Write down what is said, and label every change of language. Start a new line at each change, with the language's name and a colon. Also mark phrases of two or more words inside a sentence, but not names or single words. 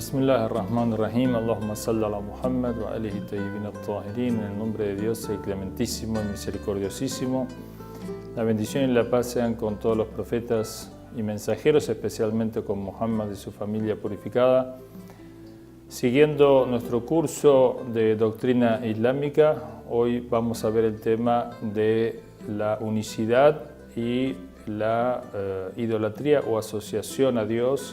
Arabic: بسم الله الرحمن الرحيم. اللهم صل على محمد وآله الطيبين الطاهرين.
Spanish: En el nombre de Dios, el clementísimo y misericordiosísimo. La bendición y la paz sean con todos los profetas y mensajeros, especialmente con Muhammad y su familia purificada. Siguiendo nuestro curso de doctrina islámica, hoy vamos a ver el tema de la unicidad y la idolatría o asociación a Dios.